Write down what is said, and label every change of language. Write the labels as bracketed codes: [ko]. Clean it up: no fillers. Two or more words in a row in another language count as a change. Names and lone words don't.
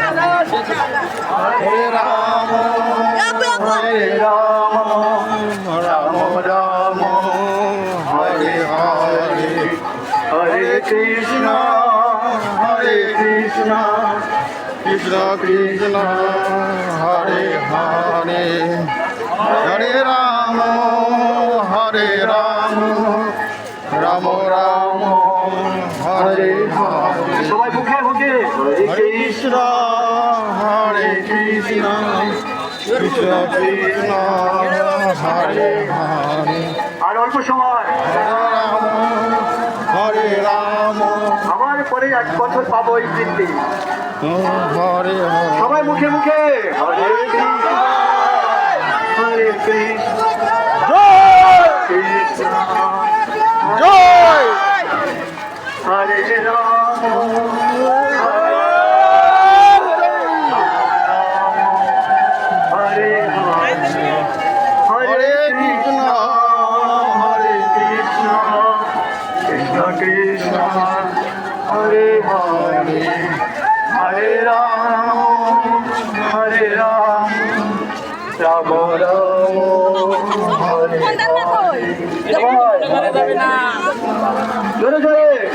[sa] Hare Rama, Hare Rama, Rama Rama, Hare Hare, Hare Krishna, Hare Krishna, Krishna Krishna, Hare Hare, Hare Rama, Hare Rama, Rama Rama, Hare Hare. [bn] সবাই মুখে মুখে [sa] Hare Krishna, Hare Krishna, Krishna Krishna, Hare Hare. [bn] আর অল্প সময় [sa] Hare Rama, [bn] আমার পরে 1 বছর পাবো এই দিনটি। [sa] Hare Hare. [bn] সবাই মুখে মুখে [sa] হরে কৃষ্ণ হরে কৃষ্ণ কৃষ্ণ [bn] Joy! [sa] হরে রাম হরে হরে Hare Krishna, হরে কৃষ্ণ কৃষ্ণ কৃষ্ণ হরে হরে হরে রাম রাম রাম হরে [bn] জোরে জোরে